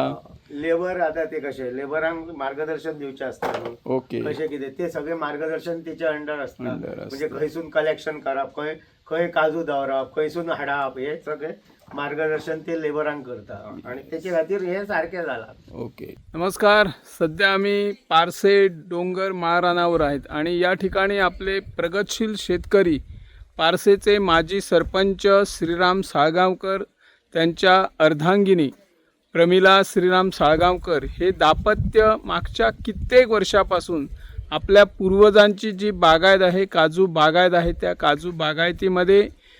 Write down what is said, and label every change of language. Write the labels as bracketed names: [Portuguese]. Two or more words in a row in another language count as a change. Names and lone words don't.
[Konkani] लेबर आता ते कसे लेबरांक मार्गदर्शन दिवचे असतात. ओके. कसे कितें ते सगळे मार्गदर्शन तिच्या अंडर असतात. म्हणजे खंयसून कलेक्शन करप, खंय काजू दवरप, खंयसून हाडप, हे सगळे मार्गदर्शन ते लेबरांक करता आणि त्याच्या खातीर हे सारखे जाला. ओके. [Marathi] नमस्कार. सध्या आम्ही पारसे डोंगर माळरानावर आहेत आणि या ठिकाणी आपले प्रगतशील शेतकरी पारसेचे माजी सरपंच श्रीराम साळगावकर, त्यांच्या अर्धांगिनी प्रमिला श्रीराम साळगावकर हे दाम्पत्य मागच्या कित्येक वर्षापासून आपल्या पूर्वजांची जी बागायत आहे, काजू बागायत आहे, त्या काजू बागायतीमध्ये